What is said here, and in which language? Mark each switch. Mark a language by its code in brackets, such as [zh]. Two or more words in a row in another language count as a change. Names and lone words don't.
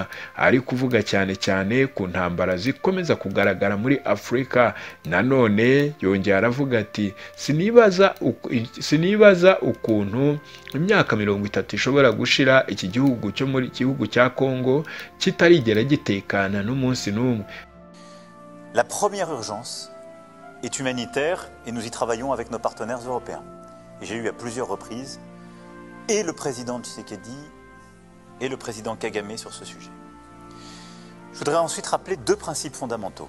[rw] Ari kuvuga cyane ku ntambara zikomeza kugaragara muri Afrika. Nanone yongeye aravuga ati sinibaza ukuntu imyaka 30 ishobora gushira iki gihugu cyo muri gihugu cya Congo kitarigera gitekana n'umunsi n'umwe. [fr] La première urgence est humanitaire et nous y travaillons avec nos partenaires européens. J'ai eu à plusieurs reprises et le président Tshisekedi et le président Kagame sur ce sujet. Je voudrais ensuite rappeler 2 principes fondamentaux.